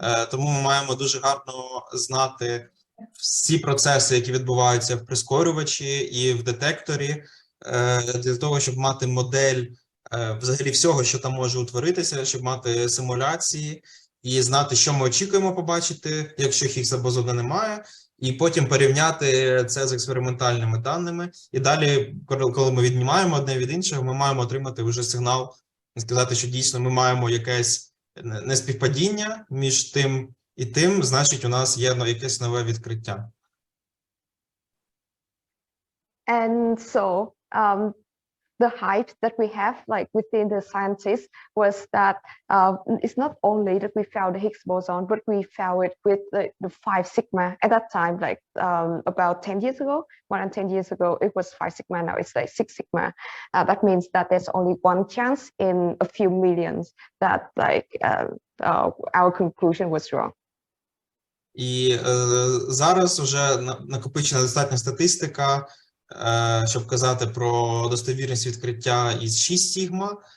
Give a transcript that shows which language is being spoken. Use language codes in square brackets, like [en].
[uk] Тому ми маємо дуже гарно знати всі процеси, які відбуваються в прискорювачі і в детекторі, для того, щоб мати модель взагалі всього, що там може утворитися, щоб мати симуляції і знати, що ми очікуємо побачити, якщо Хіггса бозона немає, і потім порівняти це з експериментальними даними. І далі, коли ми віднімаємо одне від іншого, ми маємо отримати вже сигнал і сказати, що дійсно ми маємо якесь неспівпадіння між тим і тим, значить у нас є якесь нове відкриття. [en] And so the hype that we have like within the scientists was that it's not only that we found the Higgs boson, but we found it with the 5 sigma at that time, like about 10 years ago, more than 10 years ago, it was 5 sigma, now it's like 6 sigma. That means that there's only one chance in a few millions that like our conclusion was wrong. [uk] І зараз вже накопичена достатня статистика, щоб казати про достовірність відкриття із 6 сігма.